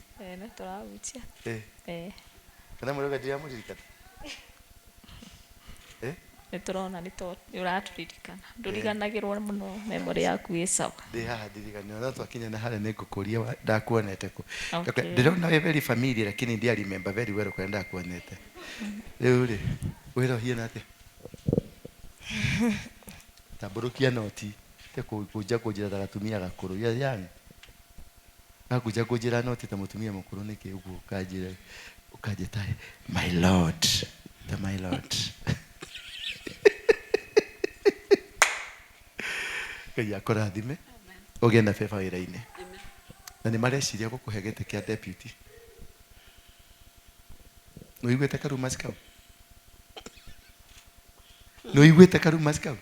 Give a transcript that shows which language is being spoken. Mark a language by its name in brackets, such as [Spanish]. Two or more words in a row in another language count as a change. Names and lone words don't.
[Kikuyu] Nĩ tũrahunjia. Kana mũrauga ndiramũririkana? Nĩ tũrona nĩ ũratũririkana. Ndũriganagĩrwo mũno, memory yaku ĩ sawa. Ndĩ haha ndiriganĩrwo no twakinya na harĩa nĩngũkũria ndakuonete kũ. Ndĩrona wĩ [English] very familiar [Kikuyu] lakini ndia [English] remember very well [Kikuyu] kũrĩa ndakuonete. Rĩu rĩ wĩrohie atĩa? Tambũrũkia noti te kũnja ta gatumia gakũrũ yani. Gakunja noti ta mũtumia mũkũrũ nĩkĩ ũguo ũkanjĩta [English] my lord, my lord. [Kikuyu] Ngai akũrathime ũgĩe na beba wĩra-inĩ. Na nĩ mareciria gũkũhe gĩtĩ kĩa deputy. Nĩ ũiguĩte karumasi kau? Nĩ ũiguĩte karumasi kau?